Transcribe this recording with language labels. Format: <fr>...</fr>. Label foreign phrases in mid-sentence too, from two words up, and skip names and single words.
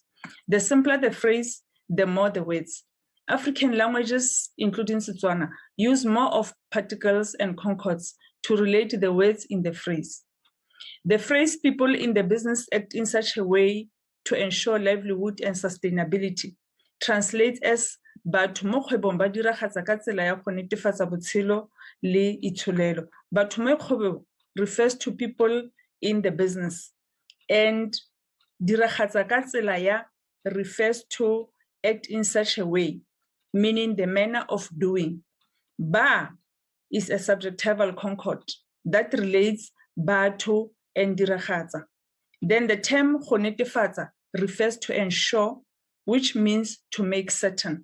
<en>The simpler the phrase, the more the words. African languages, including Setswana, use more of particles and concords to relate the words in the phrase. The phrase people in the business act in such a way to ensure livelihood and sustainability translates as</en> <tn>batho mo kgwebong ba diragatsa ka tsela ya go netefatsa botshelo le itsholelo. Batho mo kgwebong</tn> <en>refers to people in the business, and</en> <tn>diragatsa ka tsela ya</tn> <en>refers to act in such a way, meaning the manner of doing. Ba is a subjectival concord that relates batho and diragatsa. Then the term</en> <tn>go netefatsa</tn> <en>refers to ensure, which means to make certain.</en>